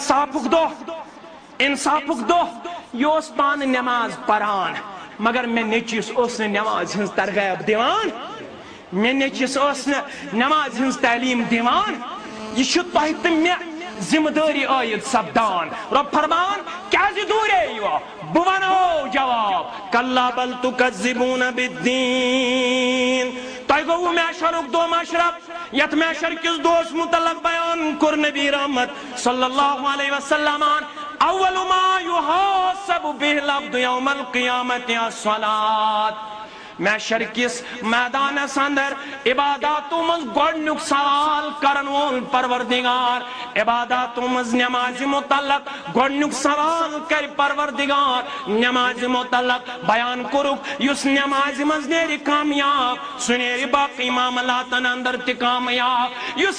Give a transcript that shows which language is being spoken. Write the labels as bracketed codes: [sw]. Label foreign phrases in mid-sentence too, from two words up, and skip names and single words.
[ks] انصافُک دۄہ یہِ اوس پانہٕ نٮ۪ماز پران مگر مےٚ نیٚچوِس اوس نہٕ نٮ۪مازِ ہٕنٛز ترغیب دِوان مےٚ نیٚچوِس اوس نہٕ نٮ۪مازِ ہٕنٛز تعلیٖم دِوان یہِ چھُ تۄہہِ تہٕ مےٚ ذمہٕ دٲری عٲید سپدان رۄب فرمان کیازِ دوٗرییوٕ بہٕ ونہو جواب [ar] کلا بل تکذبون بالدین [ks] تۄہہِ گوٚوٕ محشرُک دۄہ مشرف یتھ محشر کِس دۄہس متعلق بیان کوٚر نبی رحمت [ar] صلی اللہ علیہ وسلم اول ما یحاسب بہ العبد یوم القیامت الصلاۃ [ks] محشر کِس میدانس اندر عباداتو منٛز گۄڈنیُک سوال کرن وول پروردگار عباداتو منٛز نٮ۪مازِ متعلق گۄڈنیُک سوال کرِ پروردگار نٮ۪مازِ متعلق بیان کوٚرُکھ یُس نٮ۪مازِ منٛز نیرِ کامیاب سُہ نیرِ باقٕے معاملاتن اندر تہِ کامیاب یُس